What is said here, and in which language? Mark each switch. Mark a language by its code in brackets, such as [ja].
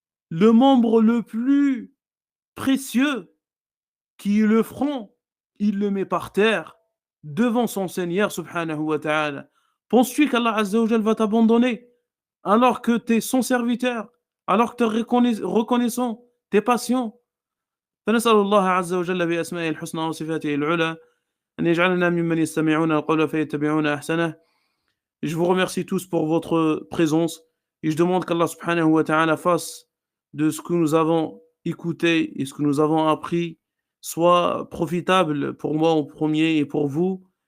[fr] le membre le plus précieux, qui est le front, il le met par terre devant son Seigneur subhanahu wa ta'ala. Penses-tu qu'Allah Azza wa Jal va t'abandonner alors que tu es son serviteur, alors que tu es reconnaissant, tu es patient? [ar] فنسأل الله عز وجل بأسمائه الحسنى وصفاته العلى أن يجعلنا ممن يستمعون القول فيتبعون أحسنه. [fr] Je vous remercie tous pour votre présence et je demande qu'Allah subhanahu wa ta'ala fasse de ce que nous avons écouté et ce que nous avons appris soit profitable pour moi en premier et pour vous.